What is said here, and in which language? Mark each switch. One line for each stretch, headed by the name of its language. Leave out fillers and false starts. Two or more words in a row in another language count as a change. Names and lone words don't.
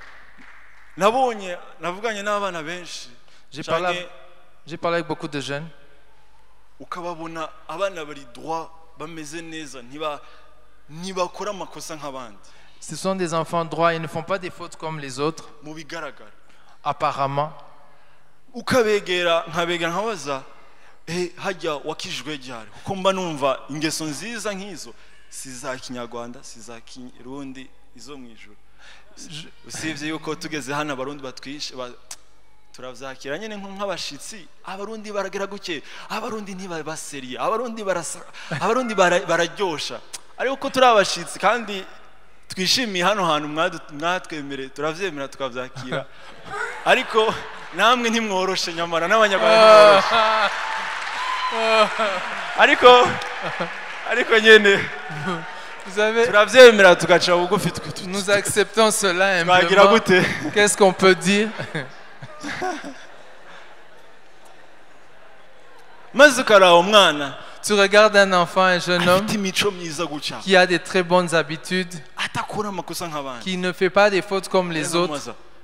French: J'ai parlé avec beaucoup de jeunes. Ce sont des enfants droits, ils ne font pas des fautes comme les autres. Apparemment.
Rundi: Hajya wakijwe ryari kuko mba numva ingeso nziza nk'izo siza kinyarwanda siza kirundi izo mwijuru usibye yuko tugeze hano abarundi batwishe turavyakira nyene nk'abashitsi abarundi baragera guke abarundi ntibaseriye abarundi bararyosha ariko ko turi abashitsi kandi twishimiye hano hantu mwatwemere turavyemera tukavyakira ariko namwe ntimworoshe nyamara n'abanyarwanda ariko nyene turavyemera tugaca bugufi
French: nous acceptons cela humblement. Qu'est-ce qu'on peut dire? Tu regardes un enfant, un jeune homme qui a des très bonnes habitudes, qui ne fait pas des fautes comme les autres.